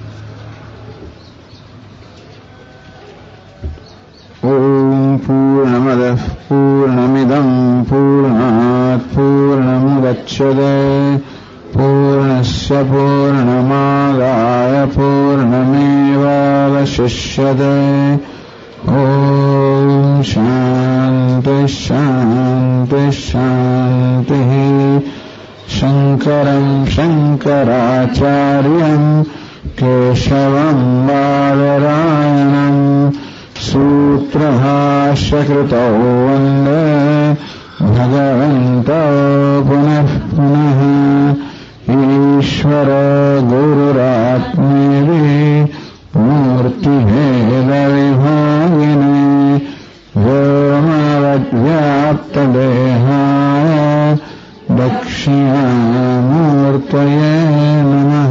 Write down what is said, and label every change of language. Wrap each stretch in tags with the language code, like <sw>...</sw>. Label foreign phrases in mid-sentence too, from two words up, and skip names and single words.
<sa>ओम पूर्णमदः पूर्णमिदं पूर्णात पूर्णमुदच्यते पूर्णस्य पूर्णमादाय पूर्णमेवावशिष्यते. ओम शान्ति शान्ति शान्तिः शङ्करम् शङ्कराचार्यम् केशवम् बादरायणम् सूत्रभाष्यकृतौ वन्दे भगवन्तौ पुनः पुनः ईश्वर गुरुरात्मेति मूर्तिभेदविभागिने व्योमवद्व्याप्तदेहाय दक्षिणामूर्तये नमः।</sa>